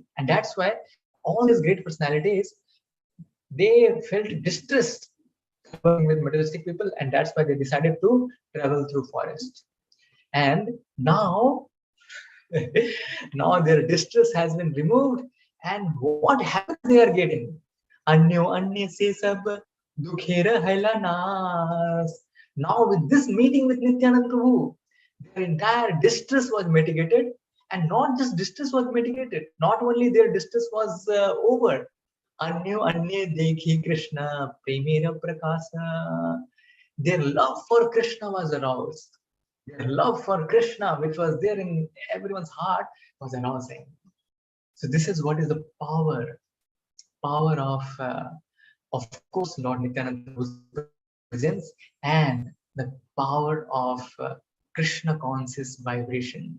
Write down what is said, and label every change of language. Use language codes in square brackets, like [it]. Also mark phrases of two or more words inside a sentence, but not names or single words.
[en] And that's why all these great personalities, they felt distressed working with materialistic people, and that's why they decided to travel through forest. And now their distress has been removed, and what happens they are getting? [bn] অন্য অন্য সে সব দুঃখের হইল নাশ. [en] Now with this meeting with Nityananda Prabhu, their entire distress was mitigated, And not just distress was mitigated, not only their distress was over. [bn] অন্য অন্যে দেখি কৃষ্ণ প্রেমের প্রকাশ. [en] Their love for Krishna was aroused. Their love for Krishna, which was there in everyone's heart, was arousing. So this is what is the power of course, Lord Nityananda Prabhu's presence and the power of Krishna conscious vibration.